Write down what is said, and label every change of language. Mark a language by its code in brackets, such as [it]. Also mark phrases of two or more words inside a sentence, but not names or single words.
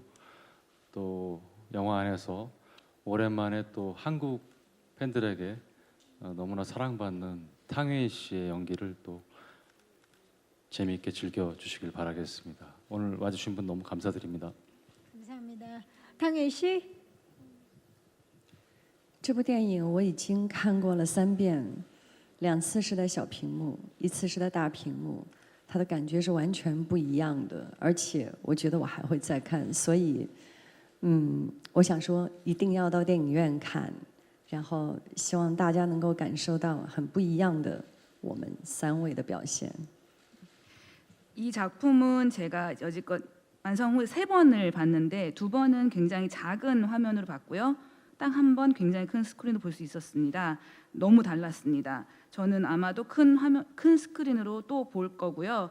[ko] 또 영화 안에서 오랜만에 또 한국 팬들에게 너무나 사랑받는 탕웨이 씨의 연기를 또 재미있게 즐겨주시길 바라겠습니다. 오늘 와주신 분 너무 감사드립니다. 감사합니다. 탕웨이 씨. [zh] 这部电影我已经看过了3遍，2次是在小屏幕，1次是在大屏幕，它的感觉是完全不一样的，而且我觉得我还会再看，所以，我想说一定要到电影院看，然后希望大家能够感受到很不一样的我们3位的表现。 [ko] 이 작품은 제가 여지껏 완성 후 3번을 봤는데 2번은 굉장히 작은 화면으로 봤고요. 딱 한 번 굉장히 큰 스크린으로 볼 수 있었습니다. 너무 달랐습니다. 저는 아마도 큰 스크린으로 또 볼 거고요.